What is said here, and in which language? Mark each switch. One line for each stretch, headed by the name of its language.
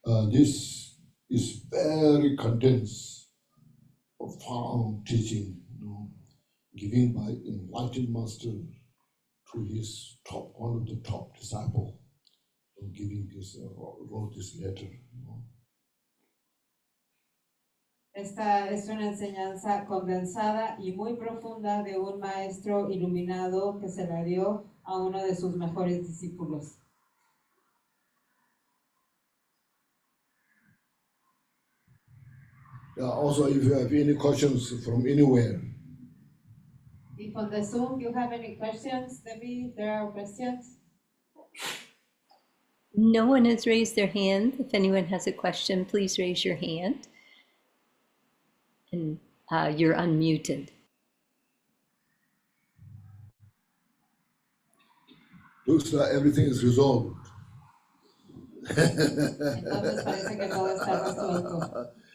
English: This is very condensed, profound teaching, given by enlightened master to his top, one of the top disciple, giving this, wrote this letter.
Spanish: Esta es una enseñanza condensada y muy profunda de un maestro iluminado que se la dio a uno de sus mejores discípulos.
English: Also, if you have any questions from anywhere. If on the Zoom you have any questions, Debbie, there are questions? No one has raised their hand. If anyone has a question, please raise your hand. And you're unmuted. Looks like everything is resolved.
Spanish: Entonces parece que todo está resuelto.